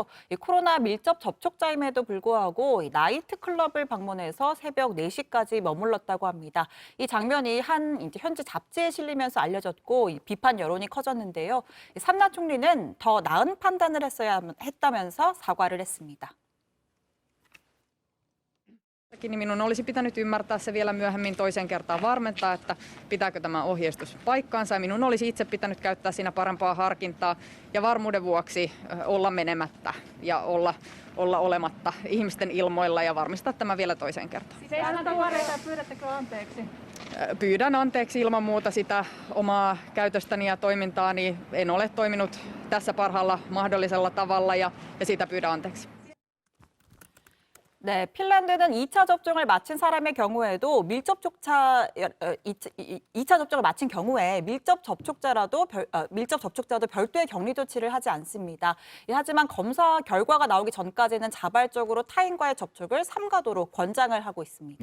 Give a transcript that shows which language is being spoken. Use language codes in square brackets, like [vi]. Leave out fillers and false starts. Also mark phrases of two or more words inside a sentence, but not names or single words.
[ko] 이 코로나 밀접 접촉자임에도 불구하고 이 나이트 클럽을 방문해서 새벽 4시까지 머물렀다고 합니다. 이 장면이 한 현지 잡지에 실리면서 알려졌고 이 비판 여론이 커졌는데요. 이 산나 총리는 더 나은 판단을 했다면서 사과를 했습니다. [fi] Niin minun olisi pitänyt ymmärtää se vielä myöhemmin toiseen kertaan varmentaa, että pitääkö tämä ohjeistus paikkaansa. Ja minun olisi itse pitänyt käyttää siinä parempaa harkintaa ja varmuuden vuoksi olla menemättä ja olla olematta ihmisten ilmoilla ja varmistaa tämä vielä toiseen kertaan. Pyydättekö anteeksi? Pyydän anteeksi ilman muuta sitä omaa käytöstäni ja toimintaani. En ole toiminut tässä parhaalla mahdollisella tavalla ja siitä pyydän anteeksi. [ko] 네, 핀란드는 2차 접종을 마친 사람의 경우에도 2차 접종을 마친 경우에 밀접 접촉자도 별도의 격리 조치를 하지 않습니다. 하지만 검사 결과가 나오기 전까지는 자발적으로 타인과의 접촉을 삼가도록 권장을 하고 있습니다.